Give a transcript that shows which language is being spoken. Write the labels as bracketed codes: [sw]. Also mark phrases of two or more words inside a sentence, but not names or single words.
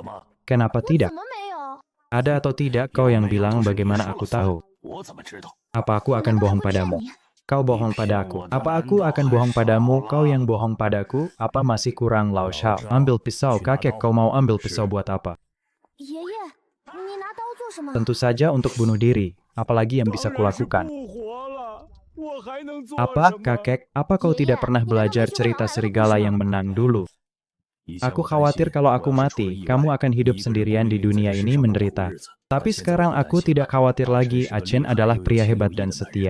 [id] Kenapa tidak? Ada atau tidak kau yang bilang bagaimana aku tahu? Apa aku akan bohong padamu? Kau bohong padaku. Apa aku akan bohong padamu? Kau yang bohong padaku? Apa masih kurang, Lao Shao? Ambil pisau, kakek. Kau mau ambil pisau buat apa? [zh] 爷爷，你拿刀做什么？ [id] Tentu saja untuk bunuh diri. Apalagi yang bisa kulakukan? Apa, kakek? Apa kau tidak pernah belajar cerita serigala yang menang dulu? Aku khawatir kalau aku mati, kamu akan hidup sendirian di dunia ini menderita. Tapi sekarang aku tidak khawatir lagi, Achen adalah pria hebat dan setia.